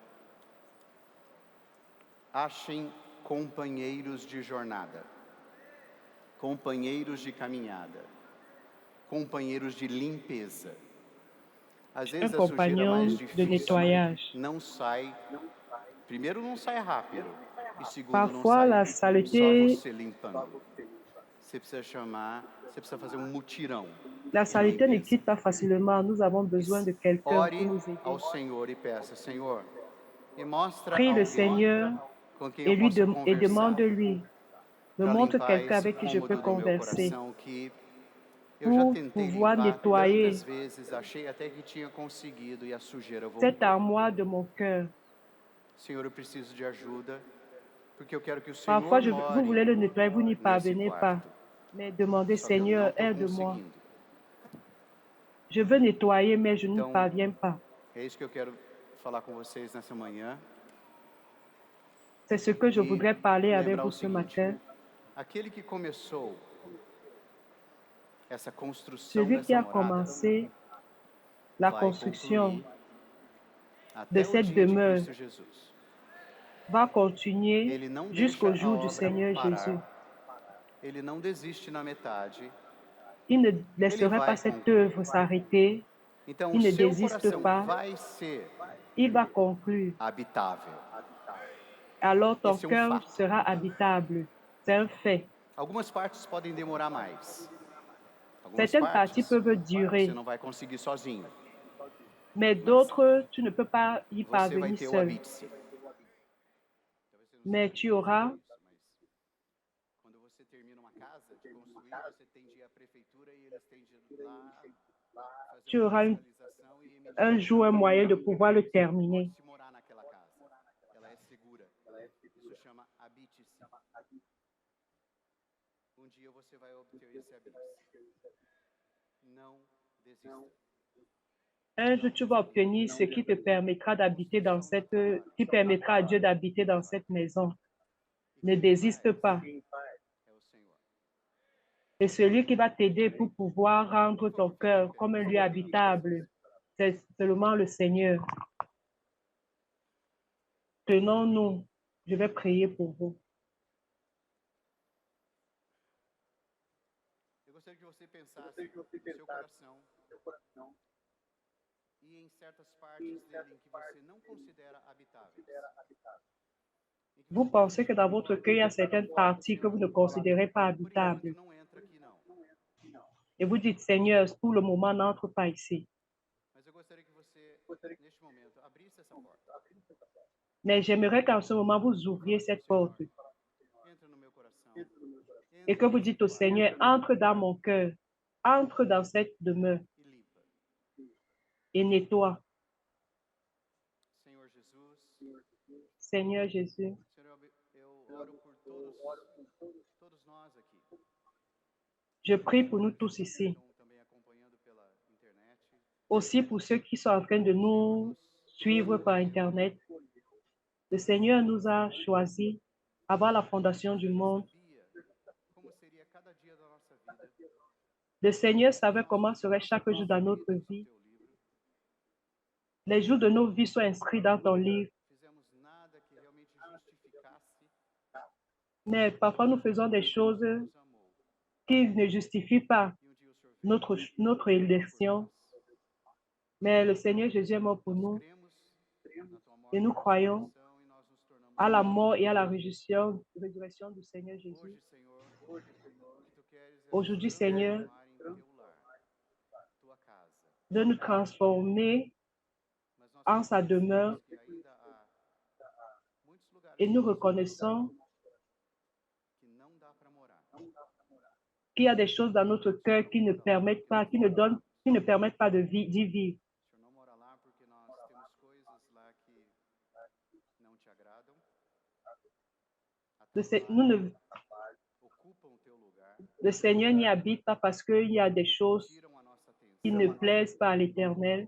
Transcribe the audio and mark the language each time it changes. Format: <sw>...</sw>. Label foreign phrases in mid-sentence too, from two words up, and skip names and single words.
<pt>Achem companheiros de jornada, companheiros de caminhada, companheiros de limpeza. Às</pt> <fr>Un</fr> <pt>vezes a sujeira</pt> <fr>compagnon</fr> <pt>mais</pt> <fr>de</fr> <pt>difícil</pt> <fr>nettoyage.</fr> <pt>não sai, primeiro não sai rápido, e segundo não</pt> <fr>Parfois, la</fr> <pt>sai só</pt> <fr>saleté,</fr> <pt>você limpando. Você precisa chamar, você precisa fazer um mutirão</pt> <fr>la</fr> <pt>de</pt> <fr>saleté ne</fr> <pt>limpeza.</pt> <fr>quitte pas facilement. Nous avons besoin de quelqu'un pour</fr> <pt>Ore</pt> <fr>nous aider.</fr> <pt>ao Senhor e peça: Senhor, me mostra</pt> <fr>Prie le</fr> <pt>alguém</pt> <fr>Seigneur</fr> <pt>com quem eu</pt> <fr>et,</fr> <pt>possa</pt> <fr>et</fr> <pt>conversar</pt> <fr>demande-lui. Me</fr> <pt>para</pt> <fr>montre</fr> <pt>limpar</pt> <fr>quelqu'un</fr> <pt>esse</pt> <fr>avec qui je peux</fr> <pt>cômodo do meu</pt> <fr>converser</fr> <pt>coração que eu já</pt> <fr>pour</fr> <pt>tentei</pt> <fr>pouvoir</fr> <pt>limpar tantas</pt> <fr>nettoyer</fr> <pt>vezes, achei até que tinha conseguido e a sujeira</pt> <fr>cette</fr> <pt>voltou.</pt> <fr>armoire de mon cœur.</fr> <pt>Senhor, eu preciso de ajuda, porque eu quero que o</pt> <fr>Parfois,</fr> <pt>Senhor</pt> <fr>vous</fr> <pt>more</pt> <fr>voulez le nettoyer, vous n'y</fr> <pt>nesse</pt> <fr>parvenez pas.</fr> <pt>quarto.</pt> <fr>Mais demandez,</fr> <pt>Só que eu não</pt> <fr>Seigneur,</fr> <pt>estou</pt> <fr>aide-moi.</fr> <pt>conseguindo.</pt> <fr>Je veux nettoyer, mais je n'y</fr> <pt>Então,</pt> <fr>parviens pas.</fr> <pt>é isso que eu quero falar com vocês nessa manhã.</pt> <fr>C'est ce que je</fr> <pt>E</pt> <fr>voudrais parler avec</fr> <pt>lembrar</pt> <fr>vous</fr> <pt>o</pt> <fr>ce</fr> <pt>seguinte:</pt> <fr>matin.</fr> <pt>aquele que começou essa construção</pt> <fr>Celui qui</fr> <pt>dessa</pt> <fr>a</fr> <pt>morada</pt> <fr>commencé la</fr> <pt>vai</pt> <fr>construction</fr> <pt>concluir</pt> <fr>de</fr> <pt>até o</pt> <fr>cette</fr> <pt>dia de</pt> <fr>demeure</fr> <pt>Cristo Jesus.</pt> <fr>va continuer</fr> <pt>Ele não</pt> <fr>jusqu'au</fr> <pt>deixa a</pt> <fr>jour du</fr> <pt>obra</pt> <fr>Seigneur Jésus.</fr> <pt>parar. Ele não desiste na metade.</pt> <fr>Il ne</fr> <pt>Ele</pt> <fr>laisserait</fr> <pt>vai</pt> <fr>pas cette</fr> <pt>concluir.</pt> <fr>œuvre s'arrêter.</fr> <pt>Então, o</pt> <fr>Il ne</fr> <pt>seu</pt> <fr>désiste</fr> <pt>coração</pt> <fr>pas.</fr> <pt>vai ser</pt> <fr>Il va conclure.</fr> <pt>habitável.</pt> <fr>Alors ton</fr> <pt>Esse é um</pt> <fr>cœur</fr> <pt>fato.</pt> <fr>sera habitable. C'est un fait.</fr> <pt>Algumas partes podem demorar mais. Algumas</pt> <fr>Certaines parties</fr> <pt>partes</pt> <fr>peuvent</fr> <pt>você</pt> <fr>durer,</fr> <pt>não vai conseguir sozinho.</pt> <fr>mais</fr> <pt>Mas</pt> <fr>d'autres, tu ne peux pas y</fr> <pt>você vai</pt> <fr>parvenir</fr> <pt>ter o</pt> <fr>seul.</fr> <pt>habite-se.</pt> <fr>Mais tu auras,</fr> <pt>Quando você termina uma casa de construir, você tem de ir à prefeitura e eles têm de ir lá fazer</pt> <fr>tu</fr> <pt>uma</pt> <fr>auras</fr> <pt>fiscalização e emitir</pt> <fr>un jour un moyen de pouvoir le terminer.</fr> <pt>pode-se morar naquela casa. Ela é segura. Isso chama habite-se. Um dia você vai obter esse habite-se. Não desista.</pt> <fr>Un jour, tu vas obtenir ce qui te permettra d'habiter dans cette, qui permettra à Dieu d'habiter dans cette maison. Ne désiste pas.</fr> <pt>É o Senhor.</pt> <fr>Et celui qui va t'aider pour pouvoir rendre ton cœur comme un lieu habitable, c'est seulement le Seigneur. Tenons-nous. Je vais prier pour vous.</fr> <pt>Eu gostaria que você pensasse no seu coração e em certas partes dele em que você não considera habitáveis.</pt> <fr>Vous pensez que dans votre cœur, il y a certaines parties que vous ne considérez pas</fr> <pt>Por enquanto</pt> <fr>habitables.</fr> <pt>não entra aqui não.</pt> <fr>Et vous dites, Seigneur, pour le moment, n'entre pas ici.</fr> <pt>Mas eu gostaria que você, neste momento, abrisse essa porta.</pt> <fr>Mais j'aimerais qu'en ce moment, vous ouvriez cette porte</fr> <pt>Entra no meu coração.</pt> <fr>et que vous dites au Seigneur, entre dans mon cœur, entre dans cette demeure</fr> <pt>E limpa.</pt> <fr>et nettoie.</fr> <pt>Senhor Jesus,</pt> <fr>Seigneur Jésus,</fr> <pt>Senhor, eu oro por todos nós aqui.</pt> <fr>je prie pour nous tous ici,</fr> <pt>Estão também acompanhando pela internet.</pt> <fr>aussi pour ceux qui sont en train de nous suivre par Internet. Le Seigneur nous a choisis avant la fondation du monde.</fr> <pt>Sabia como seria cada dia da nossa vida.</pt> <fr>Le Seigneur savait comment serait chaque jour dans notre vie. Les jours de nos vies sont inscrits dans ton livre.</fr> <pt>Fizemos nada que realmente justificasse</pt> <fr>Mais parfois, nous faisons des choses</fr> <pt>nos amor.</pt> <fr>qui ne justifient pas</fr> <pt>E um dia o Senhor veio</pt> <fr>notre élection. Mais le Seigneur Jésus est mort pour nous</fr> <pt>cremos na tua morte</pt> <fr>et nous croyons</fr> <pt>ressurreição e nós nos tornamos</pt> <fr>à la mort et à la résurrection du Seigneur Jésus.</fr> <pt>hoje, Senhor, o que tu queres é</pt> <fr>Aujourd'hui,</fr> <pt>nos</pt> <fr>Seigneur,</fr> <pt>transformar em teu lar, tua casa.</pt> <fr>de nous transformer</fr> <pt>Mas nós</pt> <fr>en sa demeure</fr> <pt>reconhecemos que ainda há muitos lugares</pt> <fr>et nous reconnaissons</fr> <pt>que não dá para morar.</pt> <fr>qu'il y a des choses dans notre cœur qui ne permettent pas, qui ne permettent pas d'y vivre.</fr> <pt>O Senhor não mora lá porque nós temos coisas lá que ocupam o teu lugar,</pt> <fr>Le Seigneur n'y habite pas parce qu'il y a des choses</fr> <pt>tiram a nossa</pt> <fr>qui</fr> <pt>atenção,</pt> <fr>ne plaisent pas à l'Éternel.</fr>